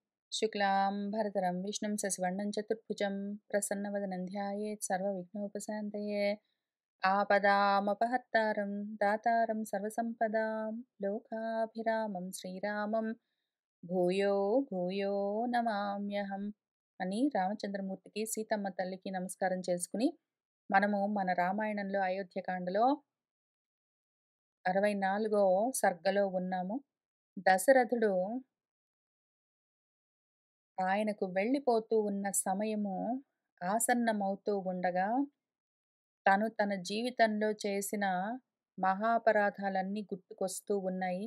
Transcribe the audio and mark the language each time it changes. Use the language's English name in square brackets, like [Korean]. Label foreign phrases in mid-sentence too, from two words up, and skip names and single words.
[Sanskrit] शुक्लां भरतरं विष्णुं शशिवर्णं चतुर्भुजं प्रसन्नवदनं ध्यायेत् सर्वविघ्नोपशान्तये। आपदामपहर्तारं दातारं सर्वसम्पदां लोकाभिरामं శ్రీరామం భూయో భూయో నమామ్యహం [Telugu] అని రామచంద్రమూర్తికి సీతమ్మ తల్లికి నమస్కారం చేసుకుని మనము మన రామాయణంలో అయోధ్యకాండలో 64వ సర్గలో ఉన్నాము. దశరథుడు ఆయనకు వెళ్ళిపోతూ ఉన్న సమయము ఆసన్నమవుతూ ఉండగా, తను తన జీవితంలో చేసిన మహాపరాధాలన్నీ గుర్తుకొస్తూ ఉన్నాయి.